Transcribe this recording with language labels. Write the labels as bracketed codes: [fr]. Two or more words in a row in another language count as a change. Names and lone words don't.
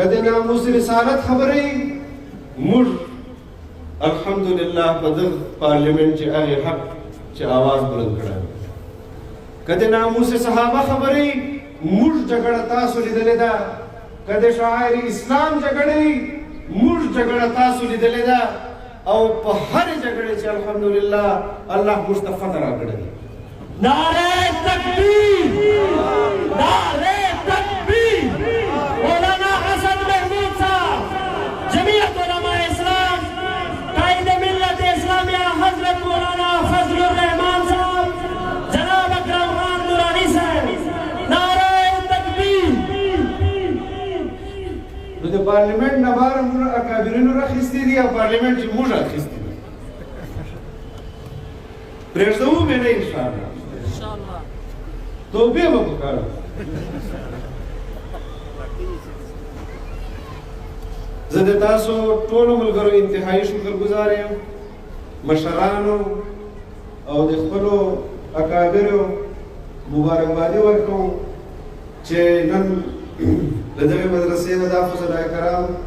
[ps] د ناموس رسالت خبرې موږ الحمدلله په دغه پارلیمنټ چې هغې حق چې آواز بلند کړی که د ناموس صحابه خبرې موږ جګړه تاسو لیدلې ده که د شاعر اسلام جګړې موږ جګړه تاسو لیدلې ده او په هرې جګړې چې الحمدلله الله موږ ته فتح راکړی دی [ur] نعرہ تکبیر نعرہ تکبیر مولانا حسن محمود صاحب جمعیت علماء اسلام قائد ملت اسلامیہ حضرت مولانا فضل الرحمان صاحب جناب اکرم خان نورانی صاحب نعرہ تکبیر [ps] نو د پارلیمنټ نه بهر موږ اکابرینو راخیستي دي او پارلیمنټ چې موږ راخیستي دي پرېږدوو مې نه انشاءالله توبې به پکار زه د تاسو ټولو ملګرو انتهایي شکرګزار یم مشرانو او د خپلو اکابرو مبارکبادي ورکوم چې نن د دغې مدرسې نه دا فضلای کرام